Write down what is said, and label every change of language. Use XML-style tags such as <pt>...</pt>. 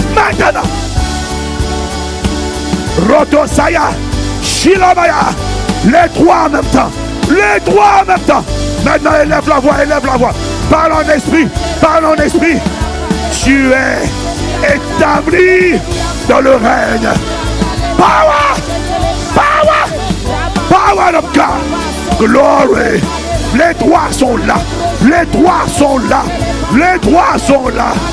<fr>Maintenant, Roto Saya, Shilamaya, les trois en même temps, les trois en même temps. Maintenant, élève la voix, élève la voix. Parle en esprit, parle en esprit. Tu es établi dans le règne.</fr> <en>Power, power, power of God, glory.</en> <fr>Les trois sont là, les trois sont là, les trois sont là.</fr>